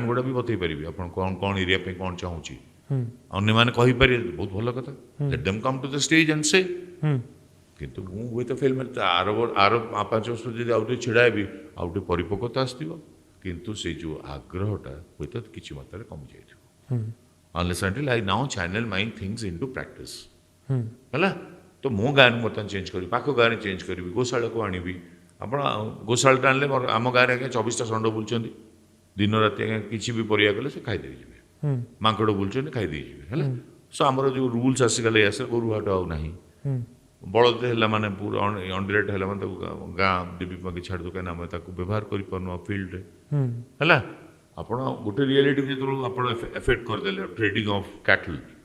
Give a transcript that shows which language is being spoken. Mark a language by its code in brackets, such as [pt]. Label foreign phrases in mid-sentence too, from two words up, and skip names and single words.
[or] ଗୁଡ଼ା ବି ବତେଇ ପାରିବି ଆପଣ କ'ଣ କ'ଣ ଏରିଆ ପାଇଁ କ'ଣ ଚାହୁଁଛି ଅନ୍ୟମାନେ କହିପାରିବେ ବହୁତ ଭଲ କଥା [en] let them come to the stage and say [or] କିନ୍ତୁ ମୁଁ ହୁଏତ ଫେଲ୍ ମାରି ଆର 5 ବର୍ଷ ଯଦି ଆଉ ଟିକେ ଛିଡ଼ା ହେବି ଆଉ ଟିକେ ପରିପକ୍ୱତା ଆସିଥିବ କିନ୍ତୁ ସେ ଯେଉଁ ଆଗ୍ରହଟା ହୁଏତ କିଛି ମାତ୍ରାରେ କମିଯାଇଥିବ [en] unless until I now channel my things into practice [or] ହେଲା ତ ମୋ ଗାଁରେ ବର୍ତ୍ତମାନ ଚେଞ୍ଜ କରିବି ପାଖ ଗାଁରେ ଚେଞ୍ଜ କରିବି ଗୋଶାଳାକୁ ଆଣିବି ଆପଣ ଗୋଶାଳାଟା ଆଣିଲେ ଆମ ଗାଁରେ ଆଜ୍ଞା 24ଟା ଷଣ୍ଢ ବୁଲୁଛନ୍ତି ଦିନ ରାତି ଆଜ୍ଞା କିଛି ବି ପରିବା କଲେ ସେ ଖାଇଦେଇ ଯିବେ ମାଙ୍କଡ଼ ବୁଲୁଛନ୍ତି ଖାଇଦେଇ ଯିବେ ହେଲା ସୋ ଆମର ଯେଉଁ ରୁଲ୍ସ ଆସିଗଲେ ଆସେ ଗୋରୁ ହାଟ ଆଉ ନାହିଁ ବଳଦ ହେଲା ମାନେ ପୁରା ଅଣ୍ଡିରେଟ୍ ହେଲା ମାନେ ତାକୁ ଗାଁ ଦେବୀ ପାଖେ ଛାଡ଼ି ଦେଉ କାହିଁକିନା ଆମେ ତାକୁ ବ୍ୟବହାର କରିପାରୁନୁ ଫିଲ୍ଡରେ ହେଲା ଆପଣ ଗୋଟେ ରିଆଲିଟି ଯେତେବେଳେ ଆପଣ ଏଫେକ୍ଟ କରିଦେଲେ [en] trading of cattle